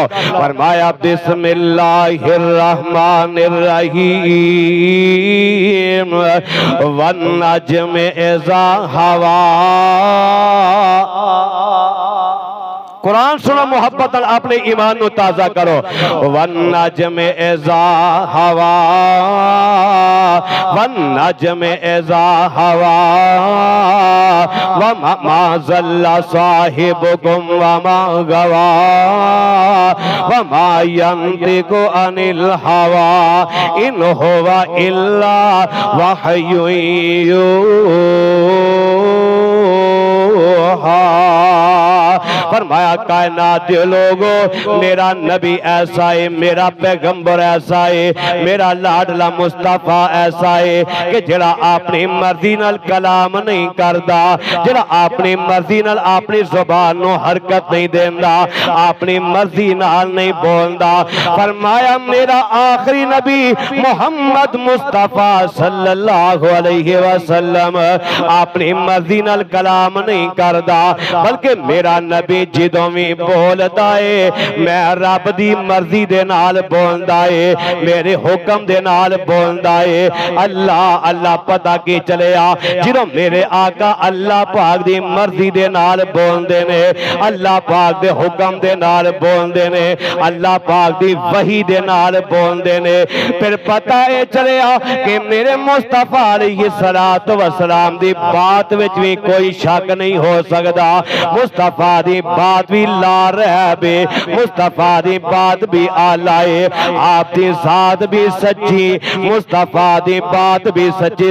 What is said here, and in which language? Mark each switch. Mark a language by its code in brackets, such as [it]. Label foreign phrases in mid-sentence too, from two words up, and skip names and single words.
[ur] فرمایا [ar] بسم اللہ الرحمن الرحیم والنجم اذا ہوا۔ [pa] قرآن سنو محبت اپنے ایمان نو تازہ کرو۔ [ar] والنجم اذا ہوا والنجم اذا ہوا وما ضل صاحبكم وما غوا وما ينطق عن الهوى ان هو الا وحي يوحى۔ [pa] فرمایا کائنات دے لوگو میرا نبی ایسا ہے، میرا پیغمبر ایسا ہے، میرا لاڈلا مصطفیٰ ایسا ہے کہ جڑا اپنی مرضی نال کلام نہیں کردا، جڑا اپنی مرضی نال اپنی زبان نو حرکت نہیں دیندا، اپنی مرضی نال نہیں بولدا۔ فرمایا میرا آخری نبی محمد مصطفیٰ [ar] صلی اللہ علیہ وسلم [pa] اپنی مرضی نال کلام نہیں کردا، بلکہ میرا نبی جدوں بھی بولدا ہے میں رب دی مرضی دے نال بولدا ہے، میرے حکم دے نال بولدا ہے۔ اللہ اللہ پتہ کی چلیا جدوں میرے آقا اللہ پاک دی مرضی دے نال بولدے نے، اللہ پاک دے حکم دے نال بولدے نے، اللہ پاک دی وحی دے نال بولدے نے، پھر پتہ اے چلیا کہ میرے مصطفیٰ علیہ السلام دی بات وچ بھی کوئی شک نہیں ہو سکدا، مصطفیٰ دی بات بھی [ar] لا رہب [pa] ہے، مصطفیٰ دی بات بھی آلہ ہے، آپ دی ذات بھی سچی، مصطفیٰ دی بات بھی سچی۔